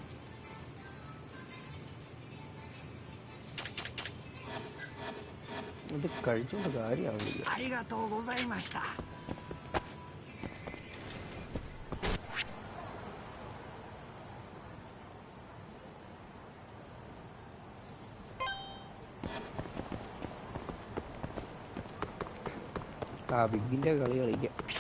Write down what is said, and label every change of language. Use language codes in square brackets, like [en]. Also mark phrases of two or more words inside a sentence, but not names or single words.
[ml] ഇത് കഴിച്ചുകൊണ്ട് കാര്യമാവില്ല. [ja] ありがとうございました。 [ml] ബിഗിന്റെ കളി കളിക്കാം.